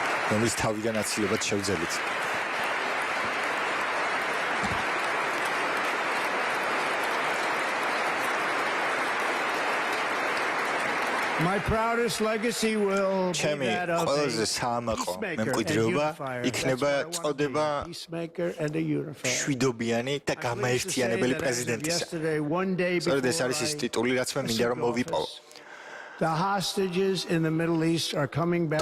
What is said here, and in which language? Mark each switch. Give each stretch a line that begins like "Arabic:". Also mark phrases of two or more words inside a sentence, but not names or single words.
Georgian: რომლის თავიდან აცილებად შევძელით.
English: My proudest legacy will be that of a peacemaker and a unifier.
Georgian: შვიდობიანი და გამაერთიანებელი პრეზიდენტისა. სწორედ ეს არის ის ტიტული, რაც მე მინდა რომ მოვიპოვო.
English: The hostages in the Middle East are coming back.